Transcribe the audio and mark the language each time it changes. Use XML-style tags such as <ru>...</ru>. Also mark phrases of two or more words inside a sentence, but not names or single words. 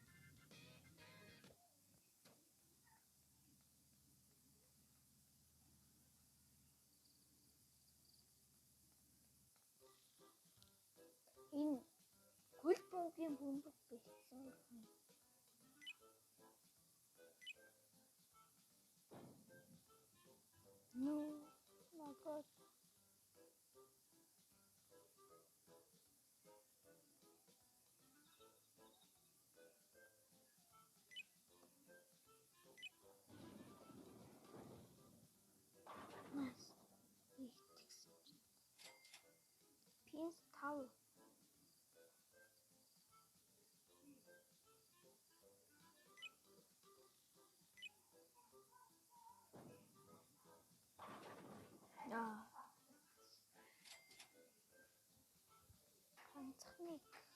<mn>Энэ хөл бөмбөгийн бөмбөг байсан.</mn> <en>No. My god. Nice. Pins towel. Yeah.</en> <mn>Ганцхан нэг</mn>